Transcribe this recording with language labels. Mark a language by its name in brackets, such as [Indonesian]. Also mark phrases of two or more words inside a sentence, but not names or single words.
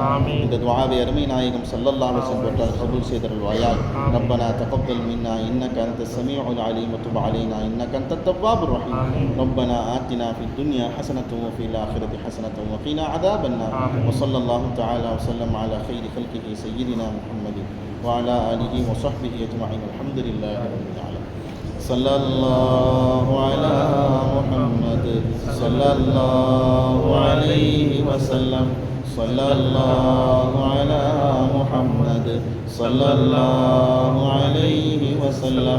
[Tamil] இந்த துஆவை அருமை நாயகம் [Arabic] صلى الله عليه وسلم [Tamil] கபூல் செய்தருள்வாயாக. [Arabic] ربنا تقبل منا إنك أنت السميع العليم وتب علينا إنك أنت التواب الرحيم. ربنا آتنا في الدنيا حسنة وفي الآخرة حسنة وقنا عذاب النار. وصلى الله تعالى وسلم على خير خلقه سيدنا محمد وعلى آله وصحبه أجمعين. الحمد لله رب العالمين. صلى الله على محمد صلى الله عليه وسلم. صلى الله على محمد صلى الله عليه وسلم.